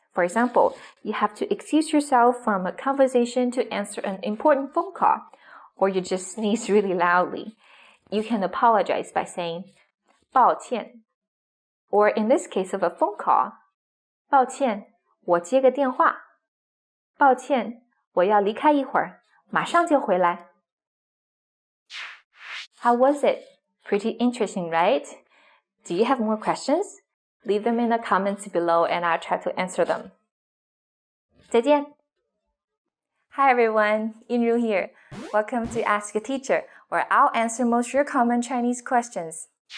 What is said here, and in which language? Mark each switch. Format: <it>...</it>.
<en>For example, you have to excuse yourself from a conversation to answer an important phone call, or you just sneeze really loudly. You can apologize by saying, 抱歉. Or in this case of a phone call,</en> <zh>抱歉, 我接个电话. 抱歉, 我要离开一会儿, 马上就回来.</zh> <en>How was it? Pretty interesting, right? Do you have more questions? Leave them in the comments below and I'll try to answer them.</en> <zh>再见.</zh> <en>Hi everyone, Inru here. Welcome to Ask a Teacher, where I'll answer most of your common Chinese questions.</en>